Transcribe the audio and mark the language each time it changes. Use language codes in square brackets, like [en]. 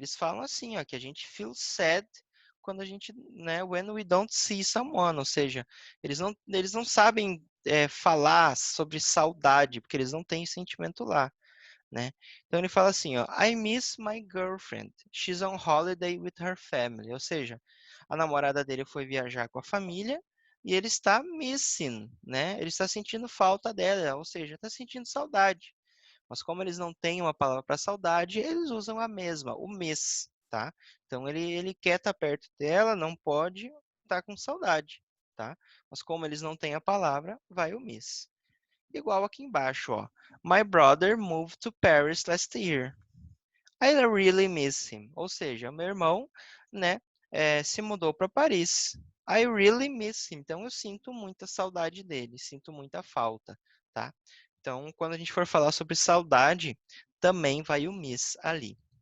[pt] Eles falam assim, ó, que a gente [en] feel sad [pt] quando a gente, né, [en] when we don't see someone, [pt] ou seja, eles não sabem falar sobre saudade, porque eles não têm sentimento lá, né? Então ele fala assim, ó, [en] I miss my girlfriend. She's on holiday with her family. [pt] Ou seja, a namorada dele foi viajar com a família e ele está missing, né? Ele está sentindo falta dela, ou seja, está sentindo saudade. Mas como eles não têm uma palavra para saudade, eles usam a mesma, o miss, tá? Então ele quer estar perto dela, não pode estar com saudade, tá? Mas como eles não têm a palavra, vai o miss. Igual aqui embaixo, ó. [en] My brother moved to Paris last year. I really miss him. [pt] Ou seja, meu irmão, né, se mudou para Paris. [en] I really miss him. [pt] Então, eu sinto muita saudade dele, sinto muita falta, tá? Então, quando a gente for falar sobre saudade, também vai o miss ali.